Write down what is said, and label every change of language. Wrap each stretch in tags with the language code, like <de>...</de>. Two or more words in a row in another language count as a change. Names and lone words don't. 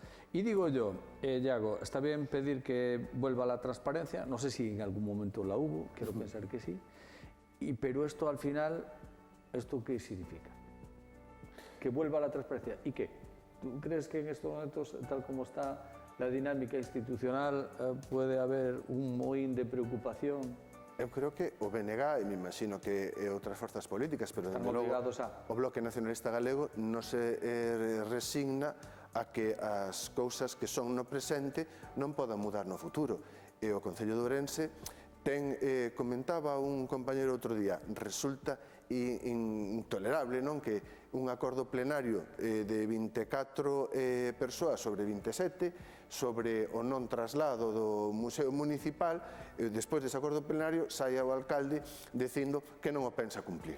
<es>Y digo yo, Iago, está bien pedir que vuelva la transparencia, no sé si en algún momento la hubo, quiero pensar que sí, pero esto al final, ¿esto qué significa? Que vuelva la transparencia. ¿Y qué? ¿Tú crees que en estos momentos, tal como está la dinámica institucional, puede haber un mohín de preocupación?</es> <gl>Eu creo que o BNG, e me imagino que outras forzas políticas, pero desde logo o Bloque Nacionalista Galego non se resigna a que as cousas que son no presente non podan mudar no futuro. E o Concello de Ourense comentaba un compañero outro día, resulta intolerable, non, que un acordo plenario de 24 persoas sobre 27 sobre o non traslado do Museo Municipal, despois dese acordo plenario saia o alcalde dicindo que non o pensa cumplir.</gl>